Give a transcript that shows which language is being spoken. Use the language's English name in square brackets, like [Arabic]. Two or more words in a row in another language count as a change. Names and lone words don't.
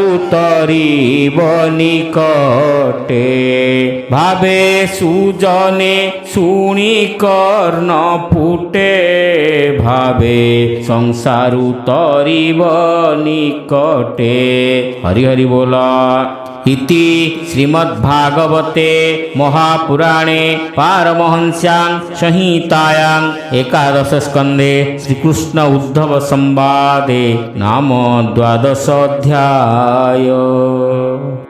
[Odia] ତରିବ ନିକଟେ ଭାବେ ସୁଜନେ ଶୁଣି କର୍ଣ୍ଣ ପୁଟେ ଭାବେ ସଂସାରୁ ତରିବ ନିକଟେ ହରି ହରି ବୋଲ [Sanskrit] इति श्रीमद्भागवते महापुराणे पारमहंस्यां संहितायां एकादश स्कन्धे श्रीकृष्ण उद्धव संवादे नाम 12 अध्याय।